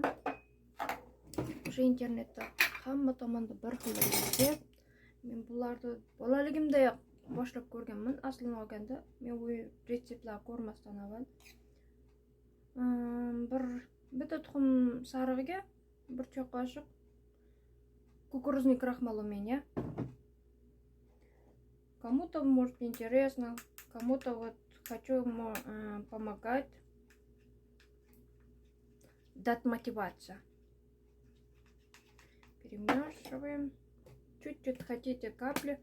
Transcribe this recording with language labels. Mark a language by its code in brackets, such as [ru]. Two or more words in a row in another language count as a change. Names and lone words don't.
[uz] O'sha internetda hamma tomonda bir xil resept. Men bularni bolaligimdayoq boshlab ko'rganman. Aslini olganda men bu retseptlarni ko'rmasdan avval bitta tuxum sarig'iga bir choy qoshiq [ru] кукурузный крахмал у меня. Кому-то может интересно, кому-то вот хочу помогать, дать мотивацию. Перемешиваем. Чуть-чуть хотите капли.